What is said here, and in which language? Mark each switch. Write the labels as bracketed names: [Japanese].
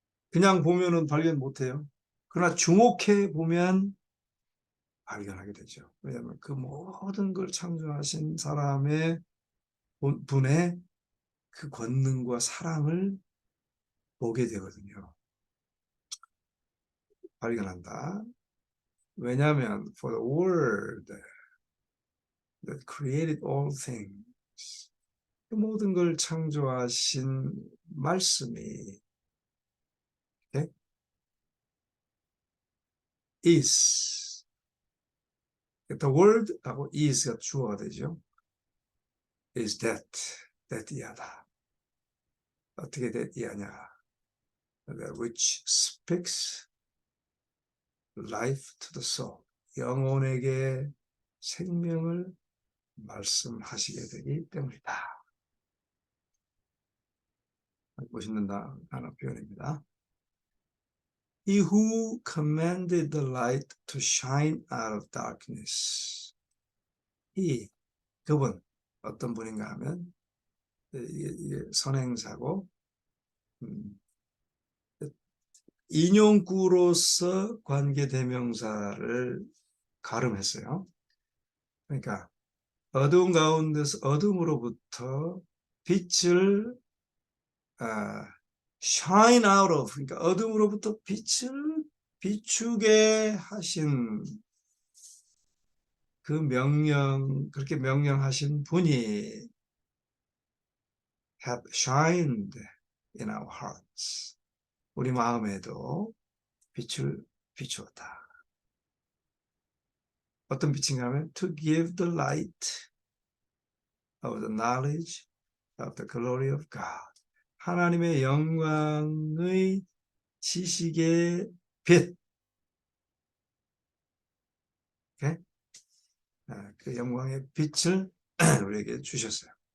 [Korean] 그냥 보면은 발견 못해요. 그러나 주목해 보면 발견하게 되죠. 왜냐하면 그 모든 걸 창조하신 사람의 분의 그 권능과 사랑을 보게 되거든요. 발견한다. 왜냐하면 [English] for the word that created all things, [Korean] 그 모든 걸 창조하신 말씀이 okay? is, the word하고 is가 주어가 되죠. is that 이하다. 어떻게 that 이하냐? [English] which speaks life to the soul, [Korean] 영혼에게 생명을 말씀하시게 되기 때문이다. 멋있는 단어 표현입니다. [English] He who commanded the light to shine out of darkness. [Korean] 그분 어떤 분인가 하면 이게 선행사고 인용구로서 관계대명사를 가름했어요. 그러니까 어두운 가운데서 어둠으로부터 빛을 shine out of, 그러니까 어둠으로부터 빛을 비추게 하신 그 명령, 그렇게 명령하신 분이 [English] have shined in our hearts. [Korean] 우리 마음에도 빛을 비추었다. 어떤 빛인가 하면 [English] to give the light of the knowledge of the glory of God. [Korean] 하나님의 영광의 지식의 빛. [English] Okay? [Korean] 그 영광의 빛을 우리에게 주셨어요.